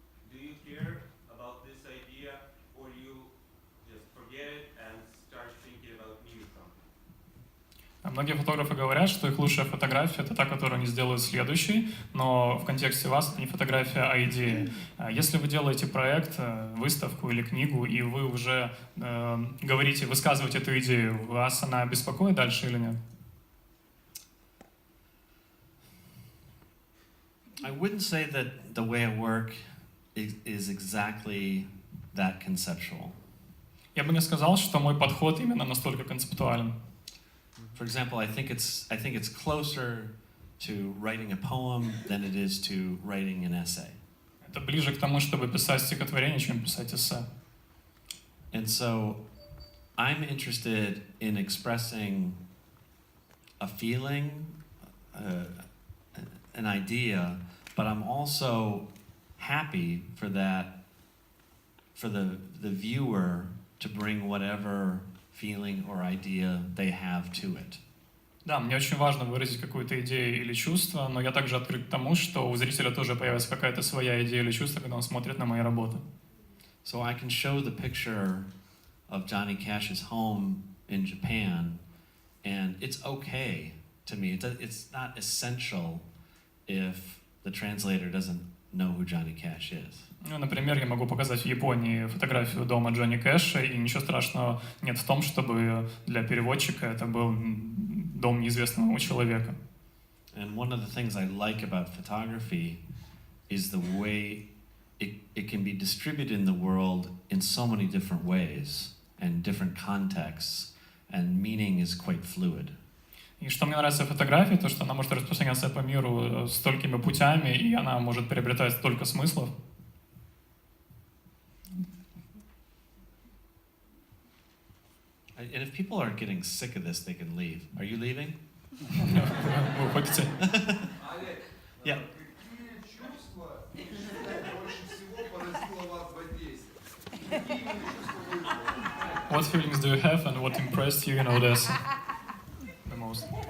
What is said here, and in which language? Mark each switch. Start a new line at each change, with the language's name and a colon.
English: Do you care about this idea, or you just forget it and start thinking about new something?
Russian: Многие фотографы говорят, что их лучшая фотография — это та, которую они сделают следующей, но в контексте вас это не фотография, а идея. Если вы делаете проект, выставку или книгу, и вы уже говорите, высказываете эту идею, вас она беспокоит дальше или нет?
English: I wouldn't say that the way I work is exactly that conceptual.
Russian: Я бы не сказал, что мой подход именно настолько концептуален.
English: For example, I think it's closer to writing a poem than it is to writing an essay.
Russian: Это ближе к тому, чтобы писать стихотворение, чем писать эссе.
English: And so I'm interested in expressing a feeling, an idea, but I'm also happy for the viewer to bring whatever feeling or idea they have to it.
Russian: Да, мне очень важно выразить какую-то идею или чувство, но я также открыт к тому, что у зрителя тоже появится какая-то своя идея или чувство, когда он смотрит на мои работы.
English: So I can show the picture of Johnny Cash's home in Japan, and it's okay to me. It's not essential if the translator doesn't know who Johnny Cash is.
Russian: Ну, например, я могу показать в Японии фотографию дома Джонни Кэша, и ничего страшного нет в том, чтобы для переводчика это был дом неизвестного человека.
English: And one of the things I like about photography is the way it can be distributed in the world in so many different ways and different contexts, and meaning is quite fluid.
Russian: И что мне нравится в фотографии, то, что она может распространяться по миру столькими путями, и она может приобретать столько смыслов.
English: And if people are getting sick of this, they can leave. Are you leaving?
Russian: Вы уходите?
English: I Yeah.
Russian: Какие чувства больше всего поразило вас в Одессе? Какие именно чувства вы испытали?
English: What feelings do you have and what impressed you in Odessa the most?